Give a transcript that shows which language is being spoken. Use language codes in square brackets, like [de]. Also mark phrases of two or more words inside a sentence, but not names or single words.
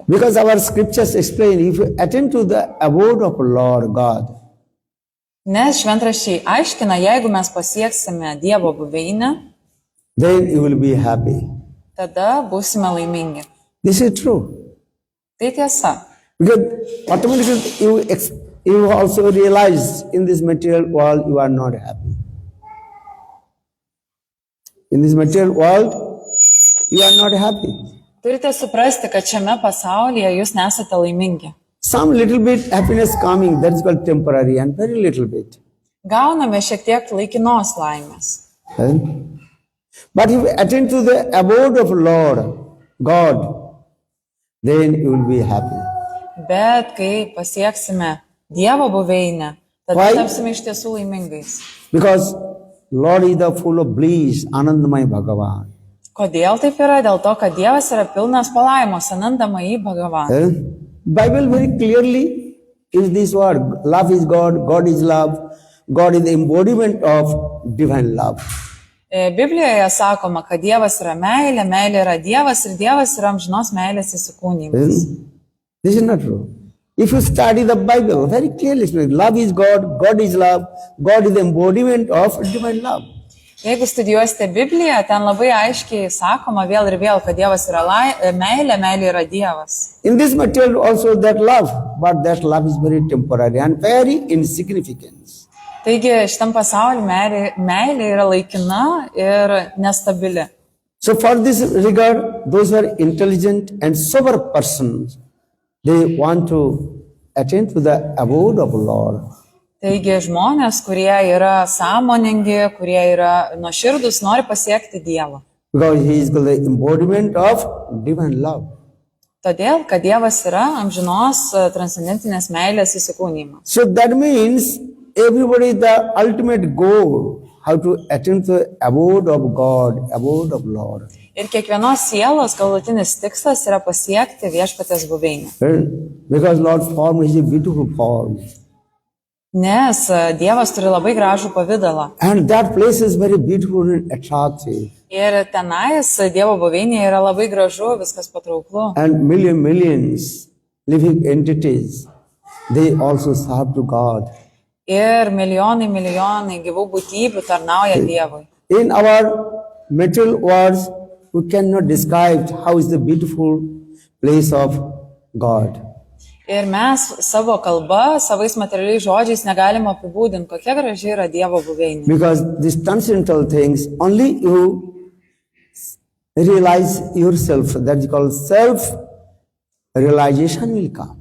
[en] Because our scriptures explain, if you attend to the abode of Lord God, [lt] Nes šventraščiai aiškina, jeigu mes pasieksime Dievo buveinę, [en] then you will be happy. [lt] tada būsime laimingi. [en] This is true. [lt] Tai tiesa. [en] Because automatically you also realize in this material world you are not happy. In this material world, you are not happy. [lt] Turite suprasti, kad šiame pasaulyje jūs nesate laimingi. [en] Some little bit happiness coming, that is called temporary, and very little bit. [lt] Gauname šiek tiek laikinos laimės. Eh? [en] But if you attend to the abode of Lord, God, then you will be happy. [lt] Bet kai pasieksime Dievo buveinę, tada [en] Why? [lt] tapsime iš tiesų laimingais. [en] Because Lord is the full of bliss, [sa] Anandamai Bhagavan. [lt] Kodėl taip yra? Dėl to, kad Dievas yra pilnas palaimos, [sa] Anandamai Bhagavan. Eh? [en] Bible very clearly is this word. Love is God, God is love. God is the embodiment of divine love. [lt] Biblijoje sakoma, kad Dievas yra meilė, meilė yra Dievas ir Dievas yra amžinos meilės įsikūnymas. [en] This is not true. If you study the Bible, very clearly explained, love is God, God is love, God is the embodiment of divine love. [lt] Jeigu studijuosite Bibliją, ten labai aiškiai sakoma vėl ir vėl, kad Dievas yra meilė, meilė yra Dievas. [en] In this material also that love, but that love is very temporary and very insignificant. [lt] Taigi šitam pasauliu meilė yra laikina ir nestabili. [en] So for this regard, those who are intelligent and sober persons, they want to attend to the abode of Lord. [lt] Taigi žmonės, kurie yra sąmoningi, kurie yra nuoširdūs, nori pasiekti Dievą. [en] Because he is the embodiment of divine love. [lt] Todėl, kad Dievas yra amžinos transcendentinės meilės įsikūnymas. [en] So that means everybody the ultimate goal, how to attain the abode of God, abode of Lord. [lt] Ir kiekvienos sielos galutinis tikslas yra pasiekti viešpaties buveinę. [en] Because Lord's form is a beautiful form. [lt] Nes Dievas turi labai gražų pavydalą. [en] And that place is very beautiful and attractive. [lt] Ir tenais Dievo buveinė yra labai gražu, viskas patrauklu. [en] And millions living entities, they also serve to God. [lt] Ir milijonai gyvų būtybių tarnauja Dievui. [en] In our material words, we cannot describe how is the beautiful place of God. [lt] Ir mes savo kalba, savais materialiais žodžiais negalime apibūdinti, kokia graži yra Dievo buveinė. [en] Because these transcendental things, only you realize yourself, that is called self-realization will come.